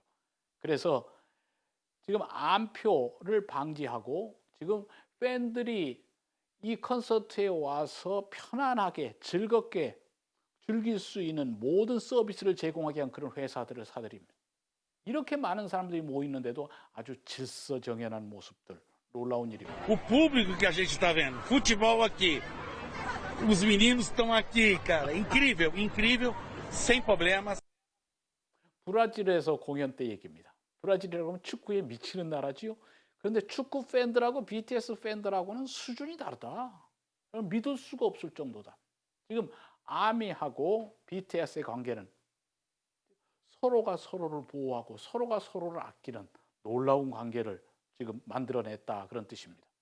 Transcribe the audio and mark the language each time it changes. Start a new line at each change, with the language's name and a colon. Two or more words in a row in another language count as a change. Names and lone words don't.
Korean: 그래서 지금 암표를 방지하고 지금 팬들이 이 콘서트에 와서 편안하게 즐겁게 즐길 수 있는 모든 서비스를 제공하게 한 그런 회사들을 사들입니다. 이렇게 많은 사람들이 모이는데도 아주 질서정연한 모습들, 놀라운 일입니다.
Portuguese: O público que a gente está vendo, futebol aqui, os meninos estão aqui, cara, incrível, incrível, sem problemas.
Korean: 브라질에서 공연 때 얘기입니다. 브라질이라고 하면 축구에 미치는 나라지요. 그런데 축구 팬들하고 BTS 팬들하고는 수준이 다르다. 믿을 수가 없을 정도다. 지금 아미하고 BTS의 관계는 서로가 서로를 보호하고 서로가 서로를 아끼는 놀라운 관계를 지금 만들어냈다 그런 뜻입니다.